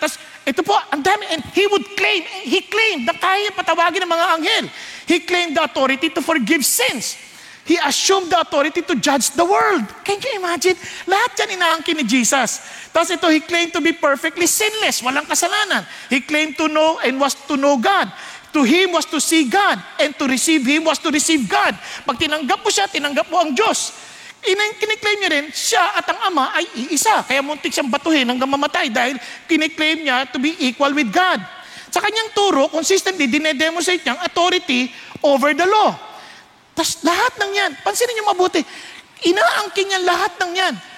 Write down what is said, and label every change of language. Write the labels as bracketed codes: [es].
[tl] Tapos, ito po, ang dami. [en] And he claimed [tl] na kaya patawagin ng mga anghel. [en] He claimed the authority to forgive sins. He assumed the authority to judge the world. Can you imagine? Lahat yan inaangkin ni Jesus. Tapos ito, he claimed to be perfectly sinless. Walang kasalanan. He claimed to know and was to know God. To him was to see God. And to receive him was to receive God. [tl] Pag tinanggap mo siya, tinanggap mo ang Diyos. Kiniklaim niya rin, siya at ang Ama ay iisa. Kaya muntik siyang batuhin hanggang mamatay dahil kiniklaim niya [en] to be equal with God. [tl] Sa kanyang turo, consistently, dinedemonstrate niya ang authority over the law. Tapos lahat ng yan, pansinin niyo mabuti, inaangkin niya lahat ng yan.